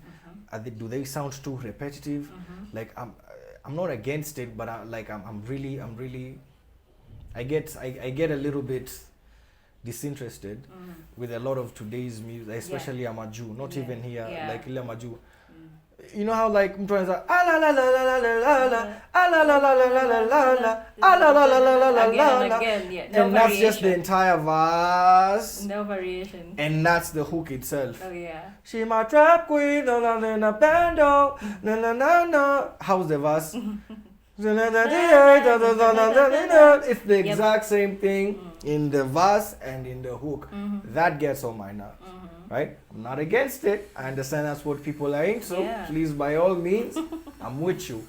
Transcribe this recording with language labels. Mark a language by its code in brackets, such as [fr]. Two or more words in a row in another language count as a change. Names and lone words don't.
[en] Do they sound too repetitive? Like I'm not against it, but I'm really I get a little bit disinterested with a lot of today's music, especially Amaju. Not even here, like ile Amaju. You know how like [sw] mtu anaanza [en] la la la la la la la la la la la la la la la la again, yeah. And that's just the entire verse. No variation. And that's the hook itself. Oh yeah. She my trap queen, na na na na bando, na na na na. How's the verse? It's the exact same thing in the verse and in the hook. That gets on my nerves. Right? I'm not against it. I understand that's what people are into. So please, by all means, I'm with you.